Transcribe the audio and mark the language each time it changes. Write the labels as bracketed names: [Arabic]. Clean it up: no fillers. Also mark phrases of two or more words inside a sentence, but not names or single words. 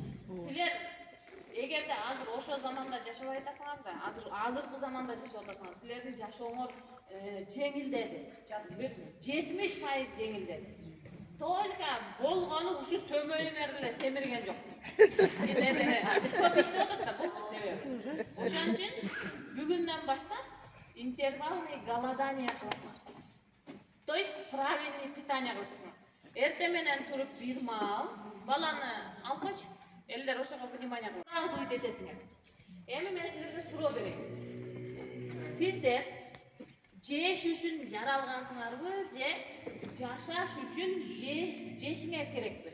[Kyrgyz] Силер эгерде азыр ошо заманда жашабай атасыңар да, азыркы заманда жашап атасыңар, силердин жашооңор жеңилдеди. 70% жеңилдеди. Только болгону ушу сөмөйүңөр эле семирген жок. Көп иштеп атат да бул себеби. Ошон үчүн бүгүндөн баштап [Russian] интервальный голодание [Kyrgyz] кыласыңар. [Russian] То есть правильный питание кыласыңар. [Kyrgyz] Эртең менен туруп 1 маал баланы алып койчу. Элдер ошого внимание кылып. Правду айтесиңер. Эми мен силерге суроо берейин. Сиздер жеш үчүн жаралгансыңарбы, же жашаш үчүн жешиңер керекпи?